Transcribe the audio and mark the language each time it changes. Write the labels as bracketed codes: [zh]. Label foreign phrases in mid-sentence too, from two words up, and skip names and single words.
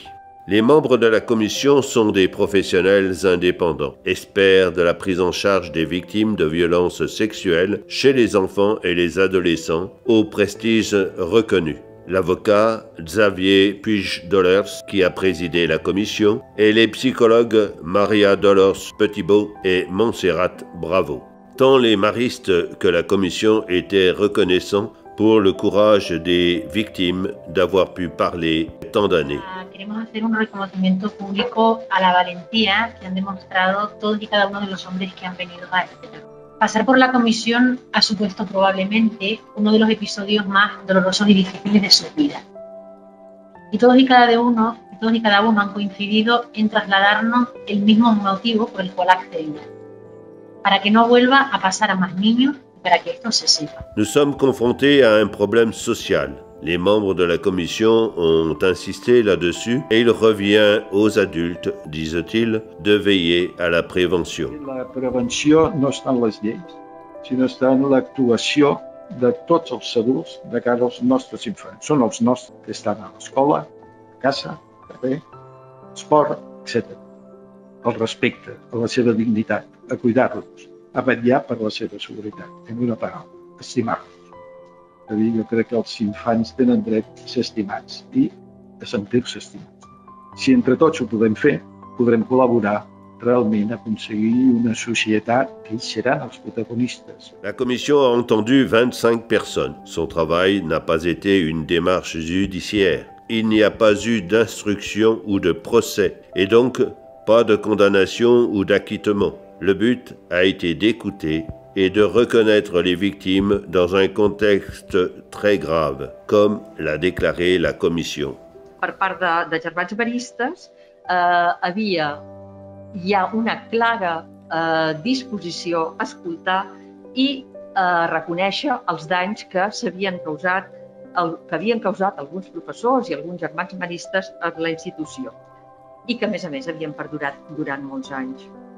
[fr] Les membres de la commission sont des professionnels indépendants, experts de la prise en charge des victimes de violences sexuelles chez les enfants et les adolescents, au prestige reconnu. L'avocat Xavier Puig-Dolers, qui a présidé la commission, et les psychologues Maria Dolors Petitbeau et Montserrat Bravo. Tant les maristes que la commission étaient reconnaissants pour le courage des victimes d'avoir pu parler tant d'années. [es] Queremos hacer un reconocimiento público a la valentía que han demostrado todos y cada uno de los hombres que han venido a este tema. Pasar por la comisión ha supuesto probablemente uno de los episodios más dolorosos y difíciles de su vida. Y todos y cada uno han coincidido en trasladarnos el mismo motivo por el cual accedían. Para que no vuelva a pasar a más niños y para que esto se sepa. [fr] Nous sommes confrontés à un problème social. Les membres de la commission ont insisté là-dessus et il revient aux adultes, disent-ils, de veiller à la prévention. [ca] La prevenció no està en les lleis, sinó està en l'actuació de tots els adults de cara als nostres infants. Són els nostres que estan a l'escola, a casa, al carrer, esport, etc. El respecte a la seva dignitat, a cuidar-los, a vetllar per la seva seguretat. En una paraula, estimar-los. Jo crec que els infants tenen dret a ser estimats i a sentir-se estimats. Si entre tots ho podem fer, podrem col·laborar realment a aconseguir una societat que ells seran els protagonistes. [fr] La commission a entendu 25 personnes. Son travail n'a pas été une démarche judiciaire. Il n'y a pas eu d'instruction ou de procès et donc pas de condamnation ou d'acquittement. Le but a été d'écouter et de reconnaître les victimes dans un contexte très grave, comme l'a déclaré la commission. [ca] Per part de germans maristes hi ha una clara disposició a escoltar i a reconèixer els danys que havien causat alguns professors i alguns germans maristes a la institució i que, a més, havien perdurat durant molts anys.